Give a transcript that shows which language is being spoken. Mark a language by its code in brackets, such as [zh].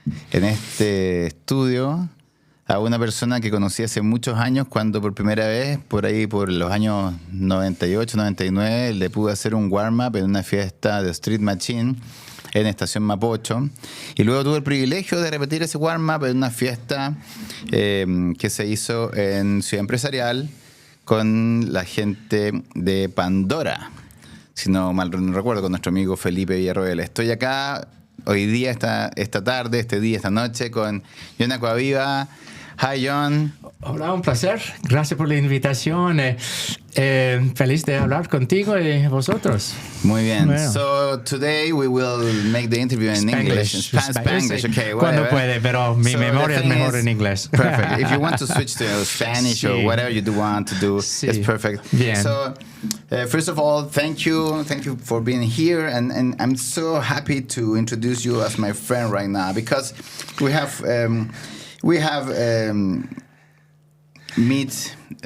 [es] en este estudio a una persona que conocí hace muchos años, cuando por primera vez, por ahí por los años 98, 99, le pude hacer un warm-up en una fiesta de Street Machine en Estación Mapocho, y luego tuve el privilegio de repetir ese warm-up en una fiesta que se hizo en Ciudad Empresarial con la gente de Pandora, si no mal no recuerdo, con nuestro amigo Felipe Villarroel. Estoy acá hoy día, esta tarde, esta noche, con John Aquaviva. [en] Hi, John. [es] Hola, un placer. Gracias por la invitación. Feliz de hablar contigo y vosotros. Muy bien. Bueno. [en] So today we will make the interview in English. Spanglish, okay. [es] Cuando puede, pero mi memoria es mejor en inglés. [en] Perfect. If you want to switch to Spanish or whatever you do want to do, it's perfect. [es] Bien. [en] So first of all, thank you for being here, and I'm so happy to introduce you as my friend right now, because we have meet.